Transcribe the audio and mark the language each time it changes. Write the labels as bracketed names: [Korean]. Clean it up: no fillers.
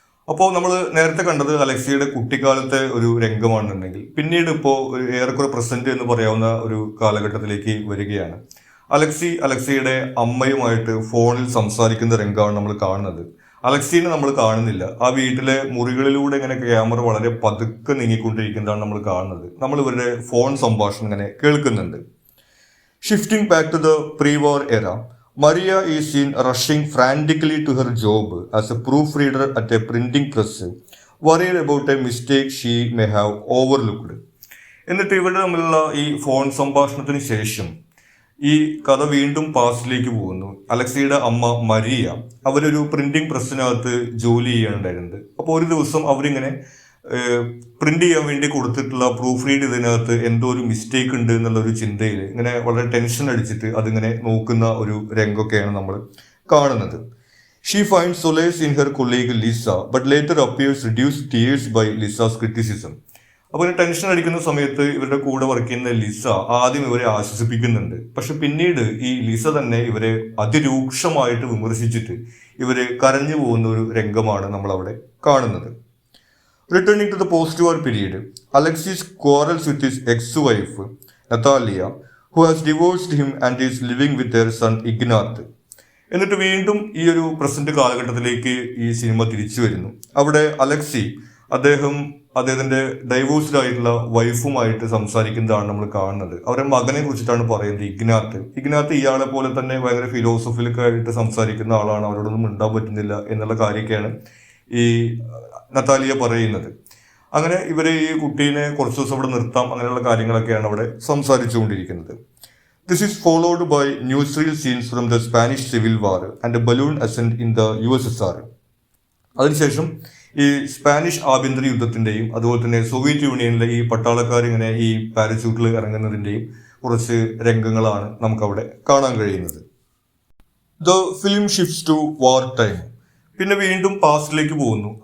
[Malayalam] അപ്പോൾ നമ്മൾ നേരത്തെ കണ്ടത് അലക്സിയുടെ കുട്ടിക്കാലത്തെ ഒരു രംഗമാണെന്നുണ്ടെങ്കിൽ പിന്നീട് ഇപ്പോൾ ഏറെക്കുറെ പ്രസന്റ് എന്ന് പറയാവുന്ന ഒരു കാലഘട്ടത്തിലേക്ക് വരികയാണ്. അലക്സിയുടെ അമ്മയുമായിട്ട് ഫോണിൽ സംസാരിക്കുന്ന രംഗമാണ് നമ്മൾ കാണുന്നത്. അലക്സീനെ നമ്മൾ കാണുന്നില്ല. ആ വീട്ടിലെ മുറികളിലൂടെ ഇങ്ങനെ ക്യാമറ വളരെ പതുക്കെ നീങ്ങിക്കൊണ്ടിരിക്കുന്നതാണ് നമ്മൾ കാണുന്നത്. നമ്മൾ ഇവരുടെ ഫോൺ സംഭാഷണം ഇങ്ങനെ കേൾക്കുന്നുണ്ട്. [English] Shifting back to the prewar era, Maria is seen rushing frantically to her job as a proofreader at a printing press, worried about a mistake she may have overlooked. [Malayalam] എന്നിട്ട് ഇവിടെ തമ്മിലുള്ള ഈ ഫോൺ സംഭാഷണത്തിന് ശേഷം ഈ കഥ വീണ്ടും പാസ്റ്റിലേക്ക് പോകുന്നു. അലക്സിയുടെ അമ്മ മരിയ അവരൊരു പ്രിന്റിംഗ് പ്രസ്സിനകത്ത് ജോലി ചെയ്യാനുണ്ടായിരുന്നത്. അപ്പോൾ ഒരു ദിവസം അവരിങ്ങനെ പ്രിന്റ് ചെയ്യാൻ വേണ്ടി കൊടുത്തിട്ടുള്ള പ്രൂഫ് റീഡ് ഇതിനകത്ത് എന്തോ ഒരു മിസ്റ്റേക്ക് ഉണ്ട് എന്നുള്ളൊരു ചിന്തയിൽ ഇങ്ങനെ വളരെ ടെൻഷൻ അടിച്ചിട്ട് അതിങ്ങനെ നോക്കുന്ന ഒരു രംഗമൊക്കെയാണ് നമ്മൾ കാണുന്നത്. [English] She finds solace in her colleague Lisa, but later appears reduced to tears by Lisa's criticism. [Malayalam] അപ്പോൾ ടെൻഷൻ അടിക്കുന്ന സമയത്ത് ഇവരുടെ കൂടെ വർക്ക് ചെയ്യുന്ന ലിസ ആദ്യം ഇവരെ ആശ്വസിപ്പിക്കുന്നുണ്ട്. പക്ഷെ പിന്നീട് ഈ ലിസ തന്നെ ഇവരെ അതിരൂക്ഷമായിട്ട് വിമർശിച്ചിട്ട് ഇവര് കരഞ്ഞു പോകുന്ന ഒരു രംഗമാണ് നമ്മൾ അവിടെ കാണുന്നത്. [English] Returning to the post war period, Alexis quarrels with his ex wife Natalia, who has divorced him and is living with their son Ignat. [Malayalam] എന്നിട്ട് വീണ്ടും ഈ ഒരു പ്രസന്റ് കാലഘട്ടത്തിലേക്ക് ഈ സിനിമ തിരിച്ചു വരുന്നു. അവിടെ അലക്സി അദ്ദേഹത്തിന്റെ ഡൈവോഴ്സ്ഡ് ആയിട്ടുള്ള വൈഫുമായിട്ട് സംസാരിക്കുന്നതാണ് നമ്മൾ കാണുന്നത്. അവരുടെ മകനെ കുറിച്ചിട്ടാണ് പറയുന്നത്, ഇഗ്നാത്ത് ഇയാളെ പോലെ തന്നെ ഭയങ്കര ഫിലോസഫിലൊക്കെ ആയിട്ട് സംസാരിക്കുന്ന ആളാണ്, അവരോടൊന്നും മിണ്ടാൻ പറ്റുന്നില്ല എന്നുള്ള കാര്യമൊക്കെയാണ് ഈ നതാലിയ പറയുന്നത്. അങ്ങനെ ഇവരെ ഈ കുട്ടീനെ കുറച്ച് ദിവസം അവിടെ നിർത്താം, അങ്ങനെയുള്ള കാര്യങ്ങളൊക്കെയാണ് അവിടെ സംസാരിച്ചുകൊണ്ടിരിക്കുന്നത്. [English] This is followed by newsreel scenes from the Spanish Civil War and a balloon ascent in the USSR. [Malayalam] അതിനുശേഷം ഈ സ്പാനിഷ് ആഭ്യന്തര യുദ്ധത്തിന്റെയും അതുപോലെ തന്നെ സോവിയറ്റ് യൂണിയനിലെ ഈ പട്ടാളക്കാർ ഇങ്ങനെ ഈ പാരച്യൂട്ടിൽ ഇറങ്ങുന്നതിന്റെയും കുറച്ച് രംഗങ്ങളാണ് നമുക്കവിടെ കാണാൻ കഴിയുന്നത്. [English] The film shifts to war time. [Malayalam] പിന്നെ വീണ്ടും പാസ്റ്റിലേക്ക് പോകുന്നു.